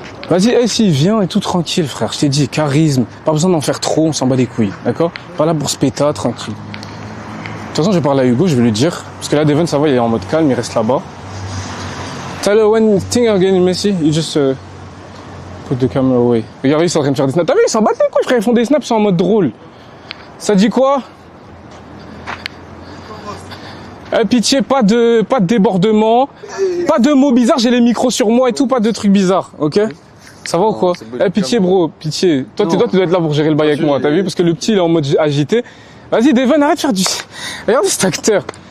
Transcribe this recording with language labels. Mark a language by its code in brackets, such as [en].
[fr] Vas-y, hey, si, viens et tout tranquille, frère. Je t'ai dit, charisme. Pas besoin d'en faire trop, on s'en bat les couilles, d'accord? Pas là pour se péter, tranquille. De toute façon, je vais parler à Hugo, je vais lui dire. Parce que là, Devon, ça va, il est en mode calme, il reste là-bas. [en] Tyler, when things are getting messy, you just put the camera away. [fr] Regardez, ils sont en train de faire des snaps. T'as vu, ils s'en battent les couilles, frère. Ils font des snaps, ils sont en mode drôle. Ça dit quoi? Pitié, pas de débordement, pas de mots bizarres, j'ai les micros sur moi et tout, pas de trucs bizarres, ok? Ça va ou quoi? Pitié bro, pitié. Toi tu dois être là pour gérer le bail avec moi, t'as vu? Parce que le petit il est en mode agité. Vas-y Devon, arrête de faire du... Regarde cet acteur.